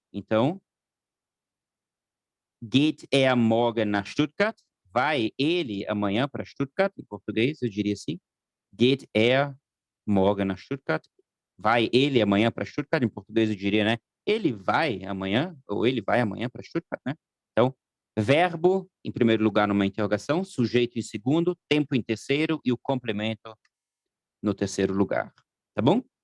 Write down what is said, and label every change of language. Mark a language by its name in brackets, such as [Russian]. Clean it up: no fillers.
[German] Então, geht er morgen nach Stuttgart? [Portuguese] Vai ele amanhã para Stuttgart? Em português, eu diria assim. [German] Geht er morgen nach Stuttgart? [Portuguese] Vai ele amanhã para Stuttgart? Em português, eu diria, né? Ele vai amanhã, ou ele vai amanhã para Stuttgart, né? Então, verbo em primeiro lugar numa interrogação, sujeito em segundo, tempo em terceiro e o complemento no terceiro lugar. Tá bom?